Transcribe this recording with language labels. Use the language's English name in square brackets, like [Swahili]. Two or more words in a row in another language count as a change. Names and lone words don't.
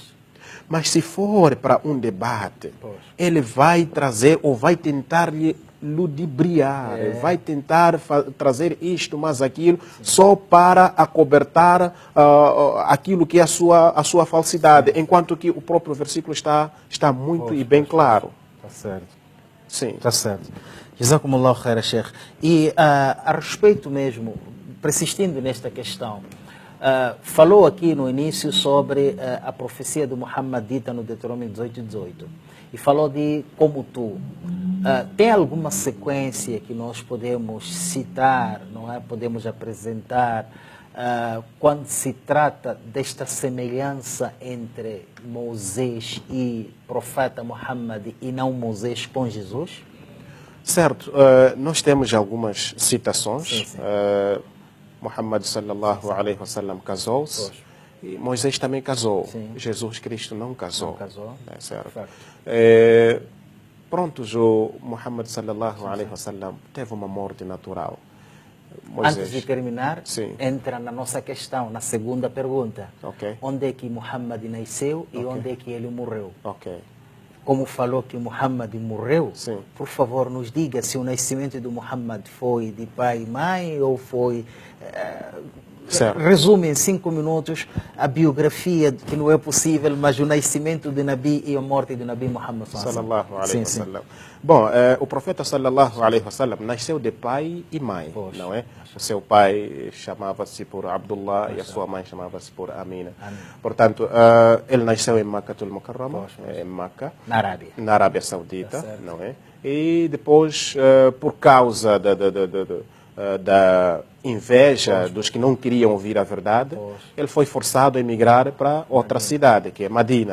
[Portuguese] Mas se for para um debate, ele vai trazer ou vai tentar lhe ludibriar, vai tentar trazer isto, mas aquilo, só para acobertar aquilo que é a sua falsidade, enquanto que o próprio versículo está muito e bem claro. Está certo. Sim. Está certo. [Arabic] جزاكم الله خيرا, Sheikh. [Portuguese] E a respeito mesmo, persistindo nesta questão, falou aqui no início sobre a profecia do Muhammad dita no Deuteronômio 18:18 e falou de como tu. Tem alguma sequência que nós podemos citar, não é? Podemos apresentar quando se trata desta semelhança entre Moisés e profeta Muhammad e não Moisés com Jesus? Certo. Nós temos algumas citações. Sim. Muhammad [Arabic] صلى الله عليه وسلم [Portuguese] casou-se e Moisés também casou. Sim. Jesus Cristo não casou. Não casou. É certo. Certo. prontos, o Muhammad [Arabic] صلى الله عليه وسلم [Portuguese] teve uma morte natural. Antes de terminar, Sim. entra na nossa questão, na segunda pergunta. Ok. Onde é que Muhammad nasceu e onde é que ele morreu? Ok. Como falou que Muhammad morreu, Sim. por favor, nos diga se o nascimento do Muhammad foi de pai e mãe ou foi... Certo. Resume em 5 minutos a biografia, que não é possível, mas o nascimento de Nabi e a morte de Nabi Muhammad [Arabic] صلى الله عليه [Portuguese] Sim, sim. wasallam. Bom, o profeta [Arabic] صلى الله عليه وسلم [Portuguese] nasceu de pai e mãe, Pois. não é? O seu pai chamava-se por Abdullah e a sua mãe chamava-se por Amina. Amina. Portanto, ele nasceu em Makkatul Mukarrama, em Meca, Na Arábia. na Arábia Saudita, Tá certo. não é? E depois, por causa da inveja dos que não queriam ouvir a verdade, ele foi forçado a emigrar para outra cidade, que é Madina.